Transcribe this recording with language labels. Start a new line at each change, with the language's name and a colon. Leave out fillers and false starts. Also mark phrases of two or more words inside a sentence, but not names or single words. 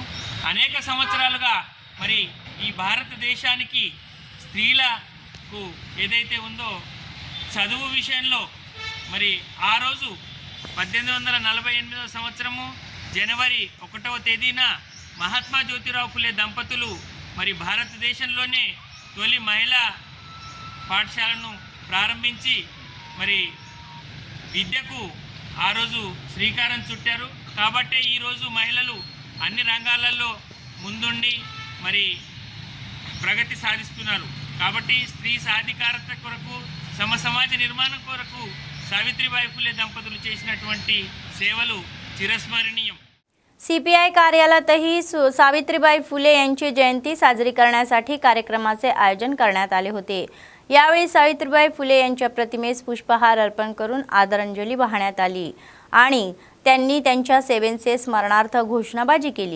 Telugu: అనేక సంవత్సరాలుగా మరి ఈ భారతదేశానికి స్త్రీలకు ఏదైతే ఉందో చదువు విషయంలో మరి ఆ రోజు 1848వ సంవత్సరము జనవరి 1వ తేదీన మహాత్మా జ్యోతిరావు ఫులే దంపతులు మరి భారతదేశంలోనే తొలి మహిళా పాఠశాలను ప్రారంభించి మరి విద్యకు ఆ రోజు శ్రీకారం చుట్టారు. కాబట్టే ఈరోజు మహిళలు అన్ని రంగాలలో ముందుండి మరి ప్రగతి సాధిస్తున్నారు. కాబట్టి స్త్రీ సాధికారత కొరకు సమాజ నిర్మాణం కొరకు సావిత్రిబాయి ఫులే దంపతులు చేసినటువంటి సేవలు चिरस्मरणीय.
Marathi: CPI कार्यालयातही सावित्रीबाई फुले यांची जयंती साजरी करण्यासाठी कार्यक्रमाचे आयोजन करण्यात आले होते. यावेळी सावित्रीबाई फुले यांच्या प्रतिमेस पुष्पहार अर्पण करून आदरांजली वाहण्यात आली आणि त्यांनी त्यांच्या सेवेचे स्मरणार्थ घोषणाबाजी केली.